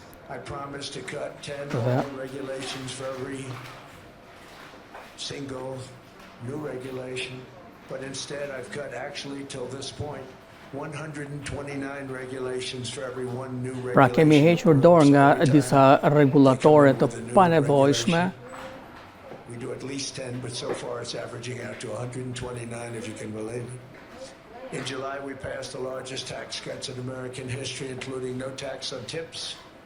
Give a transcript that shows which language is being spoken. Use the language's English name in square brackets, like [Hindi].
[English] I promised to cut 10 old regulations for every single new regulation, but instead I've cut actually till this point 129 regulations for every one new regulation. [Albanian] Pra kemi hequr dorë nga disa rregullatore të panevojshme. [English] We do at least 10, but so far it's averaging out to 129 if you can believe it. In July we passed the largest tax cuts in American history, including no tax on tips.